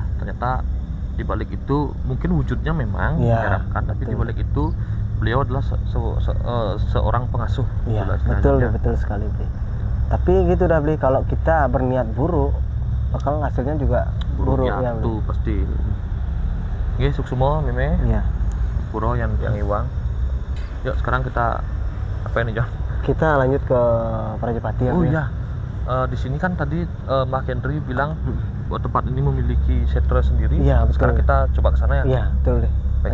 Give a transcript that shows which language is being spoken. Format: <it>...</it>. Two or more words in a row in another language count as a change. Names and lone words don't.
<id>Ternyata di balik itu mungkin wujudnya memang menyeramkan, tapi di balik itu beliau adalah seorang pengasuh. Iya, betul sekali, Bli. Tapi gitu dah, Bli, kalau kita berniat buruk bakal hasilnya juga buruk ya, tuh pasti.</id> <ban>Nggih, suksumo meme.</ban> <id>Iya. Puro yang iwang. Yuk sekarang kita apa ini, John? Kita lanjut ke Prajapati ya. Oh iya. Di sini kan tadi Mbak Henry bilang bahwa tempat ini memiliki setra sendiri. Iya, betul. Sekarang kita coba ke sana ya. Iya, betul deh. Baiklah,</id>